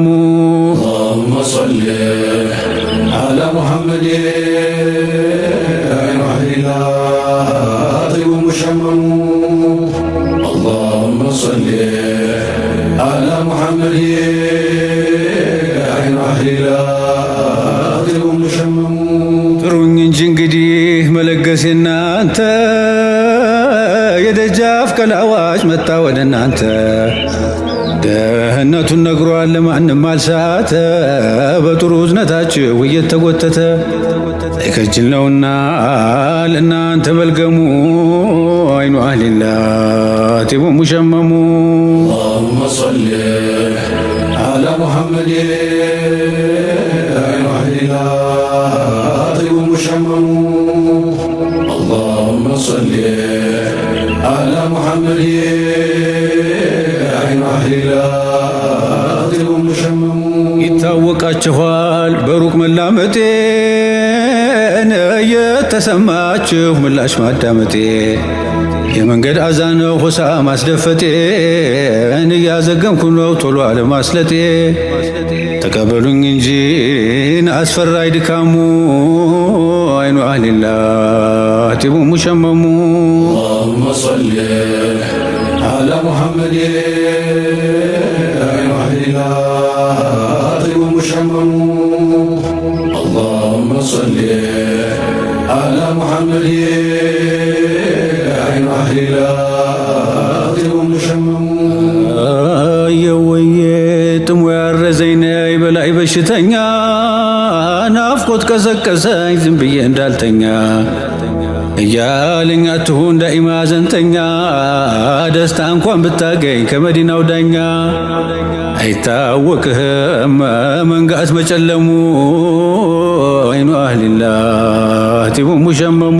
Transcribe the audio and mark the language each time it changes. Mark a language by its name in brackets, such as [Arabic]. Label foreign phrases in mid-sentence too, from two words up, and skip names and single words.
[Arabic] اللهم صل على محمد عين أهلنا طيب مشمم اللهم صل على محمد عين أهلنا طيب مشمم [Amharic] ጥሩኝ እንጂ እንግዲህ መለገሴ እናንተ የደጃፍ ቀላዋጭ መጣ ወደ እናንተ ደህንነቱን ነግሯል ለማንም አልሳተ በጥሩ እዝነታችሁ እየተጎተተ አይከጅል ነውና ለእናንተ መልገሙ [Arabic] عين أهل الله طيب مشمم اللهم صل على محمد عين أهلنا طيب مشمم اللهم صل على محمد عين أهلنا طيب مشمم [Amharic] ይታወቃችኋል በሩቅ መላመጤን የተሰማችሁ ምላሽ ማዳመጤ የመንገድ አዛን ሆሳ ማስደፈጤን እያዘገምኩ ነው ቶሎ አለማስለጤ ተቀበሉኝ እንጂ አስፈራይ ድካሙ [Arabic] عين أهل الله طيب مشمم اللهم صل على محمد عين أهلنا طيب مشمم اللهم صل على محمد عين أهلنا طيب مشمم [Amharic] የወየ ጥሙ ያረዘኝ ነይ በላይ በሽተኛ ናፍቆ ናፍቆት ቀሰቀሰኝ ዝም ብዬ እንዳልተኛ እያለኝ አትሁን ዳኢማ ዘንተኛ ደስታ እንኳን ብታገኝ ከመዲናው ዳኛ አይታወቅህም መንጋት መጨለሙ [Arabic] عين أهل الله طيب مشمم